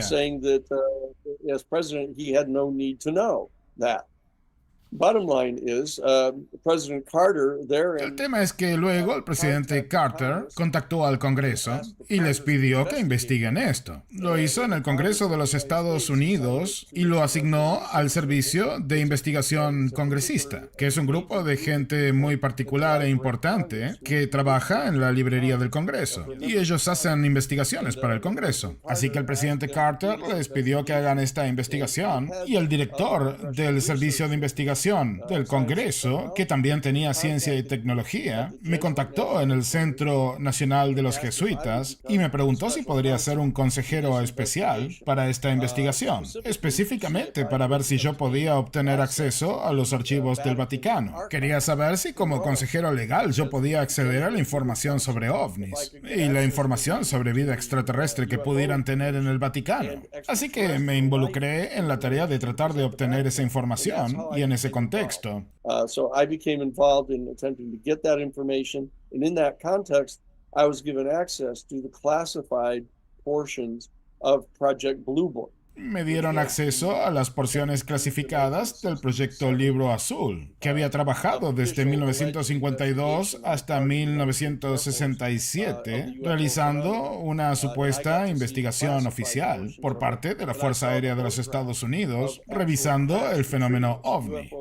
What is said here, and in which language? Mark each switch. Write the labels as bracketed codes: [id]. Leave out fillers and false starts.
[en] Saying that as president he had no need to know that. Bottom line is, President Carter there [es] El tema es que luego el presidente Carter contactó al Congreso y les pidió que investiguen esto. Lo hizo en el Congreso de los Estados Unidos y lo asignó al Servicio de Investigación Congresista, que es un grupo de gente muy particular e importante que trabaja en la librería del Congreso. Y ellos hacen investigaciones para el Congreso. Así que el presidente Carter les pidió que hagan esta investigación y el director del Servicio de Investigación del Congreso, que también tenía ciencia y tecnología, me contactó en el Centro Nacional de los Jesuitas y me preguntó si podría ser un consejero especial para esta investigación, específicamente para ver si yo podía obtener acceso a los archivos del Vaticano. Quería saber si como consejero legal yo podía acceder a la información sobre ovnis y la información sobre vida extraterrestre que pudieran tener en el Vaticano. Así que me involucré en la tarea de tratar de obtener esa información y en ese contexto. [en] So I became involved in attempting to get that information, and in that context, I was given access to the classified portions of Project Blue Book. [es] Me dieron acceso a las porciones clasificadas del proyecto Libro Azul, que había trabajado desde 1952 hasta 1967, realizando una supuesta investigación oficial por parte de la Fuerza Aérea de los Estados Unidos, revisando el fenómeno OVNI.